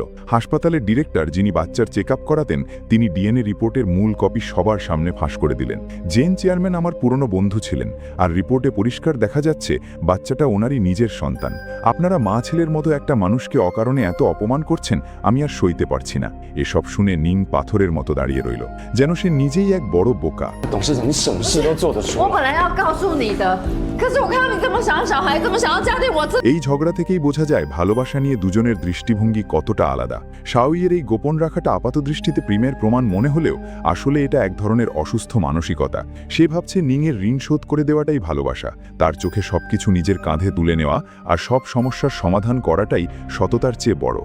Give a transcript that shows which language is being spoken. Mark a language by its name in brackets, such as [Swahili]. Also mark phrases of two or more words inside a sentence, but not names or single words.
[Bangla] হাসপাতালের ডিরেক্টর, যিনি বাচ্চার চেক আপ করাতেন, তিনি ডিএনএ রিপোর্টের মূল কপি সবার সামনে ফাঁস করে দিলেন। জেন চেয়ারম্যান আমার পুরনো বন্ধু ছিলেন, আর রিপোর্টে পরিষ্কার দেখা যাচ্ছে বাচ্চাটা ওনারই নিজের সন্তান। আপনারা মা ছেলের মতো একটা মানুষকে অকারণে এত অপমান করছেন, আমি আর সইতে পারছি না। এসব শুনে নিং পাথরের মতো দাঁড়িয়ে রইল, যেন সে নিজেই এক বড় বোকা। [Chinese] 董事长，你什么事都做得出来。我本来要告诉你的，可是我看到你这么想要小孩，这么想要家庭，我这 [Bangla] এই ঝগড়া থেকেই বোঝা যায় ভালোবাসা নিয়ে দুজনের দৃষ্টিভঙ্গি কতটা আলাদা। শাওইয়ের এই গোপন রাখাটা আপাত দৃষ্টিতে প্রেমের প্রমাণ মনে হলেও আসলে এটা এক ধরনের অসুস্থ মানসিকতা। সে ভাবছে নিংয়ের ঋণ শোধ করে দেওয়াটাই ভালোবাসা, তার চোখে সবকিছু নিজের কাঁধে তুলে নেওয়া আর সব সমস্যার সমাধান করাটাই সততার চেয়ে বড়।